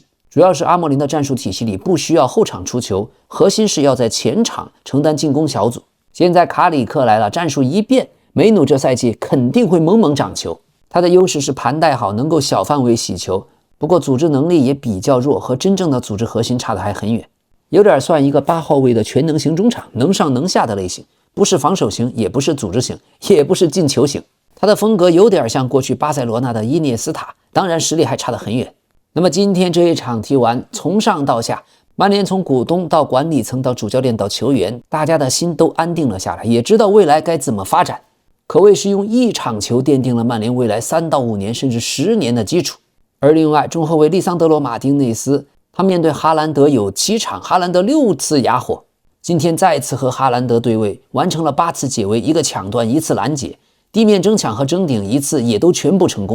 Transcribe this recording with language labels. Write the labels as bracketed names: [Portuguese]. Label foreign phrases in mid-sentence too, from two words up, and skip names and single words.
[Chinese] 主要是阿莫林的戰術體系裡不需要後場出球，核心是要在前场承擔進攻小組。現在卡里克来了，戰術一變，梅努這賽季肯定會猛猛長球。他的優勢是盘帶好，能夠小範圍洗球，不過組織能力也比較弱，和真正的組織核心差得還很遠，有點算一個8號位的全能型中场，能上能下的類型，不是防守型，也不是組織型，也不是进球型。他的風格有點像過去巴塞羅那的伊涅斯塔，当然實力還差得很遠。那麼今天這一場踢完，從上到下，曼聯從股東到管理層到主教練到球員，大家的心都安定了下來，也知道未來該怎麼發展，可謂是用一場球奠定了曼聯未來3到5年甚至10年的基礎。而另外中後衛利桑德羅·馬丁內斯，他面對哈蘭德有7場，哈蘭德6次啞火，今天再次和哈蘭德对位，完成了8次解圍，1個搶斷1次攔截，地面爭搶和爭頂1次也都全部成功。